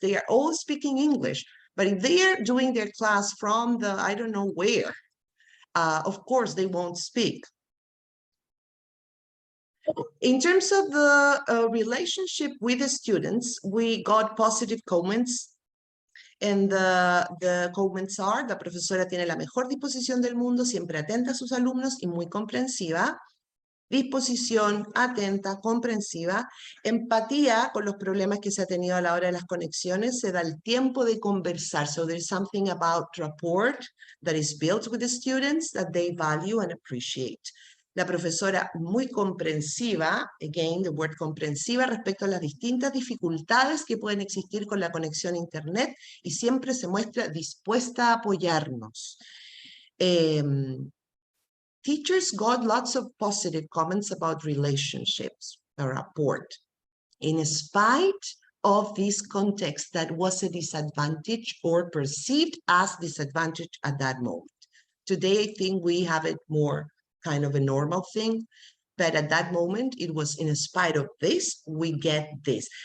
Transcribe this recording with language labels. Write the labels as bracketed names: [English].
[English] They are all speaking English. But if they are doing their class from the, I don't know where, of course, they won't speak. In terms of the relationship with the students, we got positive comments. And the comments are, [Spanish] la profesora tiene la mejor disposición del mundo, siempre atenta a sus alumnos y muy comprensiva. Disposición, atenta, comprensiva, empatía con los problemas que se ha tenido a la hora de las conexiones, se da el tiempo de conversar. [English] So there's something about rapport that is built with the students that they value and appreciate. [Spanish] La profesora muy comprensiva, [English] again, the word [Spanish] comprensiva, respecto a las distintas dificultades que pueden existir con la conexión a Internet y siempre se muestra dispuesta a apoyarnos. [English] Teachers got lots of positive comments about relationships, the rapport, in spite of this context that was a disadvantage or perceived as disadvantage at that moment. Today, I think we have it more kind of a normal thing, but at that moment, it was in spite of this, we get this.